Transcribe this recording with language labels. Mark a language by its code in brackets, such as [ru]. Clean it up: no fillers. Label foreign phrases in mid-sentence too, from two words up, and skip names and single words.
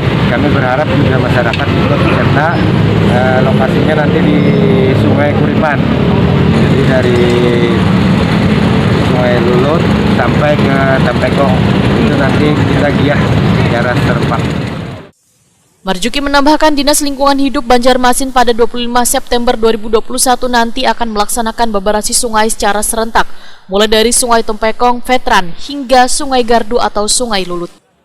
[id] Kami berharap juga masyarakat ikut serta. Lokasinya nanti di Sungai Kuripan, jadi dari Sungai Lulut sampai ke Tempekong, itu nanti kita giat secara serempak. Marjuki menambahkan Dinas Lingkungan Hidup Banjarmasin pada 25 September 2021 nanti akan melaksanakan beberasi sungai secara serentak, mulai dari Sungai Tempekong, Veteran, hingga Sungai Gardu atau Sungai Lulut.